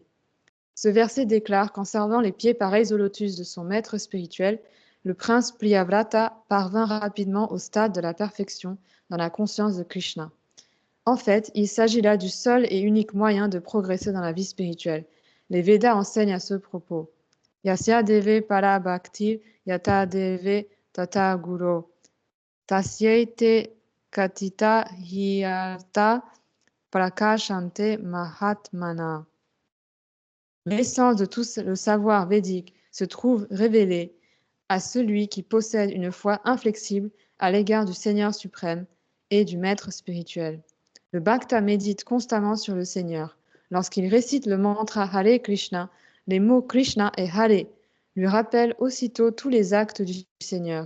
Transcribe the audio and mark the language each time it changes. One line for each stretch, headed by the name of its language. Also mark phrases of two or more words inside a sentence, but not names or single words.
French: Ce verset déclare qu'en servant les pieds pareils au lotus de son maître spirituel, le prince Priyavrata parvint rapidement au stade de la perfection dans la conscience de Krishna. En fait, il s'agit là du seul et unique moyen de progresser dans la vie spirituelle. Les Védas enseignent à ce propos.
Sanskrit: यस्य देवे परा भक्तिर् यथा देवे तथा गुरु. तस्यैते कथिता ह्यर्था प्रकाशन्ते महात्मना.
French: L'essence de tout le savoir védique se trouve révélée à celui qui possède une foi inflexible à l'égard du Seigneur suprême et du Maître spirituel. Le Bhakta médite constamment sur le Seigneur. Lorsqu'il récite le mantra Hare Krishna, les mots Krishna et Hare lui rappellent aussitôt tous les actes du Seigneur.